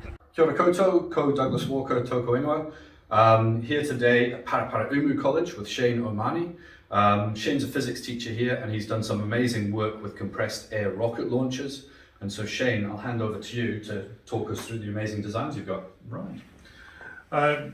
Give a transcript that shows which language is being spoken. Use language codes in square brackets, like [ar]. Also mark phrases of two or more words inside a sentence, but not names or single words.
[mi] Kia ora koutou, ko Douglas Walker, toko ingoa. [en] Here today at Paraparaumu College with Shane Omani. Shane's a physics teacher here and he's done some amazing work with compressed air rocket launchers. And so Shane, I'll hand over to you to talk us through the amazing designs you've got. Right.